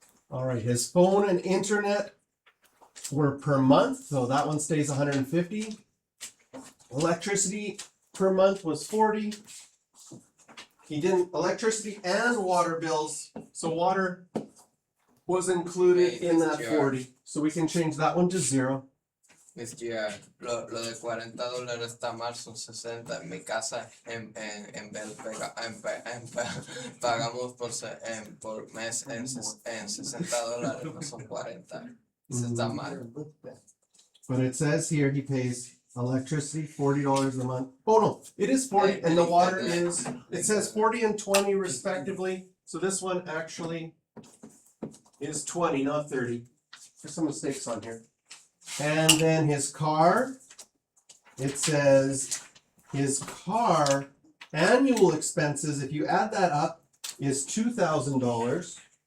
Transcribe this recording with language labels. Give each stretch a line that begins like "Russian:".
English: All right, his phone and internet were per month, so that one stays 150. Electricity per month was 40. He didn't, electricity and water bills, so water was included in that 40. So we can change that one to 0. Mr.
Spanish: Lo de $40 está mal, son 60 en mi casa. En vez pagamos por mes en $60, no son 40. Eso está mal.
English: But it says here he pays electricity $40 a month. Oh no, it is 40 and the water is, it says 40 and 20 respectively. So this one actually is 20, not 30. There's some mistakes on here. And then his car, it says his car annual expenses, if you add that up, is $2,000.